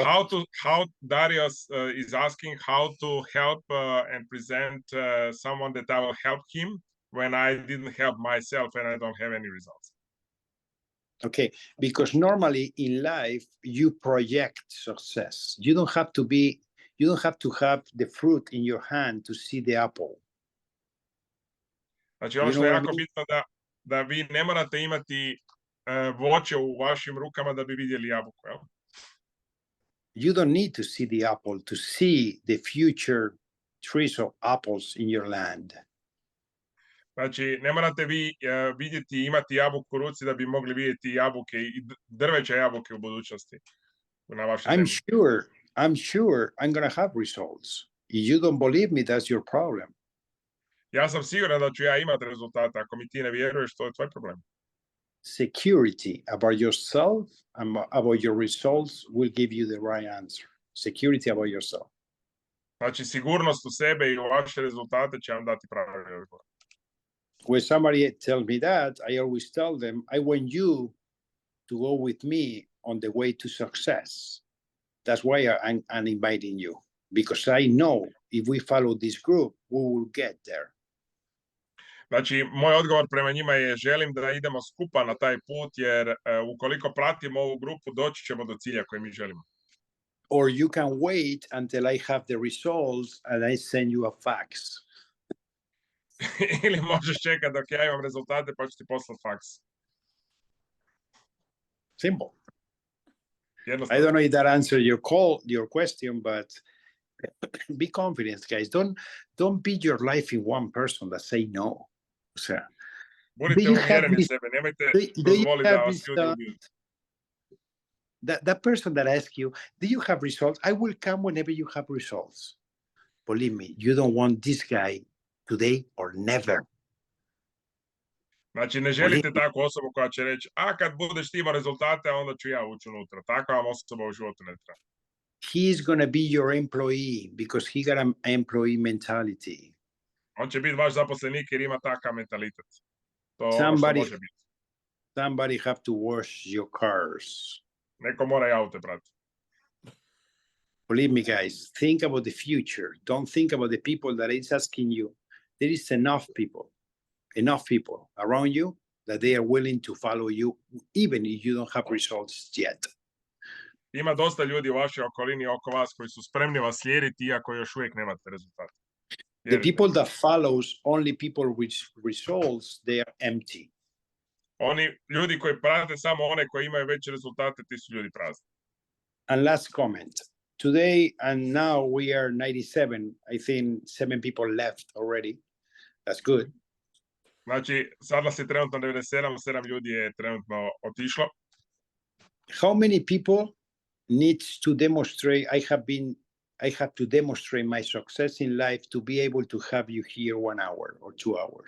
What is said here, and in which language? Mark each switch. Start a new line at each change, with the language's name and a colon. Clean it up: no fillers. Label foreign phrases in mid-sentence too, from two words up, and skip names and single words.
English: how Darius is asking how to help and present someone that I will help him when I didn't help myself and I don't have any results. Okay, because normally in life you project success. You don't have to have the fruit in your hand to see the apple.
Croatian: Znači, ono
English: You
Croatian: što
English: know
Croatian: je
English: what I
Croatian: jako
English: mean?
Croatian: bitno da vi ne morate imati voće u vašim rukama da bi vidjeli jabuku. Jel?
English: You don't need to see the apple to see the future trees of apples in your land.
Croatian: Znači, ne morate vi vidjeti i imati jabuku u ruci da bi mogli vidjeti jabuke i drveće jabuke u budućnosti na vašoj zemlji.
English: I'm sure I'm gonna have results. If you don't believe me, that's your problem.
Croatian: Ja sam siguran da ću ja imati rezultate. Ako mi ti ne vjeruješ, to je tvoj problem.
English: Security about yourself and about your results will give you the right answer. Security about yourself.
Croatian: Znači, sigurnost u sebe i u vaše rezultate će vam dati pravi odgovor.
English: When somebody tells me that, I always tell them, I want you to go with me on the way to success. That's why I'm inviting you, because I know if we follow this group, we will get there.
Croatian: Znači, moj odgovor prema njima je želim da idemo skupa na taj put, jer ukoliko pratimo ovu grupu, doći ćemo do cilja koji mi želimo.
English: Or you can wait until I have the results and I send you a fax.
Croatian: Ili možeš čekati dok ja imam rezultate pa ću ti poslati faks.
English: Simple. I
Croatian: Jednostavno.
English: don't know if that answers your question, but be confident, guys. Don't beat your life in one person that say no. So,
Croatian: Budite uvjereni sebe, nemojte dozvoliti da vas ljudi ubiju.
English: That person that asks you, do you have results? I will come whenever you have results. Believe me, you don't want this guy today or never.
Croatian: Znači, ne želite takvu osobu koja će reći, a kad budeš ti imao rezultate, onda ću ja ući unutra. Takva vam osoba u životu ne treba.
English: He's going to be your employee because he got an employee mentality.
Croatian: On će biti vaš zaposlenik jer ima takav mentalitet. To je ono što može biti.
English: Somebody have to wash your cars.
Croatian: Neko mora i aute prati.
English: Believe me, guys, think about the future. Don't think about the people that is asking you. There is enough people around you that they are willing to follow you, even if you don't have results yet.
Croatian: Ima dosta ljudi u vašoj okolini oko vas koji su spremni vas slijediti iako još uvijek nemate rezultate.
English: The people that follows only people with results, they are empty.
Croatian: Oni ljudi koji prate samo one koji imaju veće rezultate, ti su ljudi prazni.
English: And last comment. Today and now we are 97. I think 7 people left already. That's good.
Croatian: Znači, sad nas je trenutno 97, 7 ljudi je trenutno otišlo.
English: How many people needs to demonstrate I have to demonstrate my success in life to be able to have you here 1 hour or 2 hours?